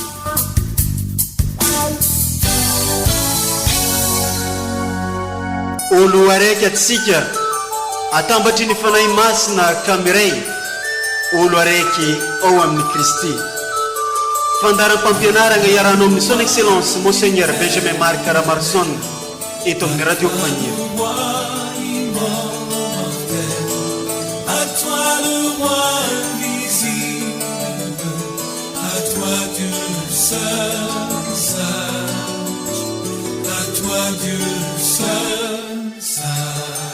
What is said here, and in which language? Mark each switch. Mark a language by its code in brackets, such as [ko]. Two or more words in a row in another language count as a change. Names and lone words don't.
[mg] Olo araiky atsika atambatry ny fanahy masina kamiray, olo araiky ao amin'ny Kristy. Fandaram-pampianarana iaranao amin'ny [fr] son excellence Monseigneur [mg] Benjamin Marc Ramarson eto amin'ny radio Fania. [fr] À toi le roi invisible, à toi Dieu seul sage, à toi Dieu seul sage.